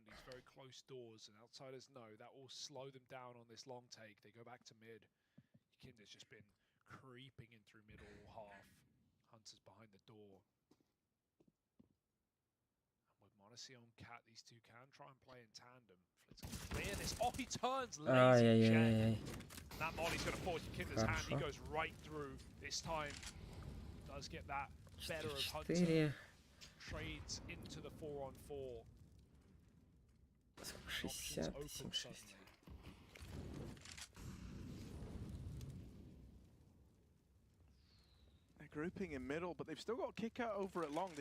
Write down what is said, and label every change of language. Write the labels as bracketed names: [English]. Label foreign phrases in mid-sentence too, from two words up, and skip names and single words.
[English] He's very close doors, and Outsiders know that will slow them down on this long take. They go back to mid. Kinder's just been creeping in through mid all half. Hunter's behind the door. And with Monacy on Cat, these two can try and play in tandem. Flit's gonna clear this. Oh, he turns lazy. Ай-яй-яй-яй. That Molly's going to force Kinder's hand. He goes right through. This time does get that better of Hunter. 4. Trades into the 4-on-4. 60, Options open 7-6. suddenly. They're grouping in middle, but they've still got kicker over at long.